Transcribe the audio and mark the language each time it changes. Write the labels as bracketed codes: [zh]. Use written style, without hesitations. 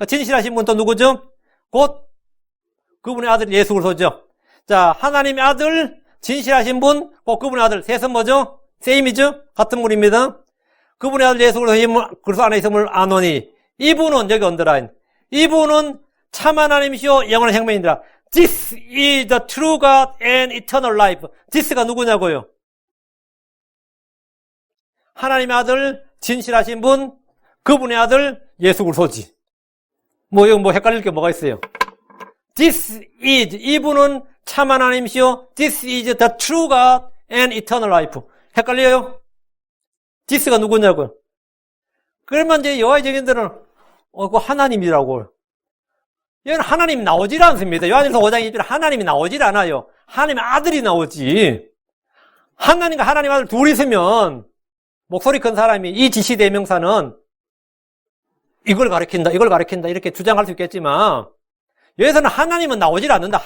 [ko] 진실하신 분 또 누구죠? 곧 그분의 아들 예수 그리스도죠. 자, 하나님의 아들 진실하신 분 곧 그분의 아들. 셋은 뭐죠? 세임이죠? 같은 분입니다. 그분의 아들 예수 그리스도 안에 있음을 아노니 이분은 여기 언더라인. 이분은 참 하나님이시오 영원한 생명이니라. [en] This is the true God and eternal life. [ko] This가 누구냐고요? 하나님의 아들 진실하신 분 그분의 아들 예수 그리스도지. 이거 헷갈릴 게 뭐가 있어요? [en] This is [ko] 이분은 참 하나님이시오. [en] This is the true God and eternal life. [ko] 헷갈려요? This가 누구냐고요? 그러면 이제 여호와의 증인들은 그 하나님이라고. 얘는 하나님이 나오질 않습니다. 요한일서 5장 2절에 하나님이 나오질 않아요. 하나님의 아들이 나오지. 하나님과 하나님 아들 둘이 있으면 목소리 큰 사람이 이 지시대명사는 이걸 가리킨다 이렇게 주장할 수 있겠지만 여기서는 하나님은 나오질 않는다.